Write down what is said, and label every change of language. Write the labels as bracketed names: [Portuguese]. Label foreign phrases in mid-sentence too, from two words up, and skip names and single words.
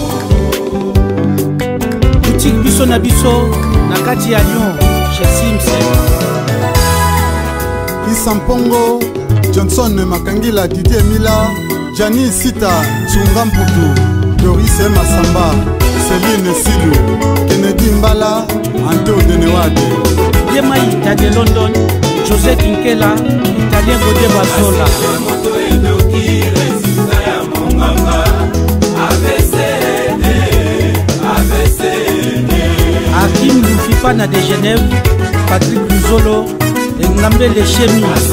[Lingala] Boutique Biso na Biso na kati ya Lyon [French] Isampongo, Johnson Makangila, Didier Mila, Gianni Sita, Tsunga Mputu, Doris Masamba, Céline Silou, Kennedy Mbala, Anto Denewade. Yema Ita de London, José Kinkela, Italien Godé Bazola. Hakim Loufipana de Genève, Patrick Luzolo, Ngambe le Chemi.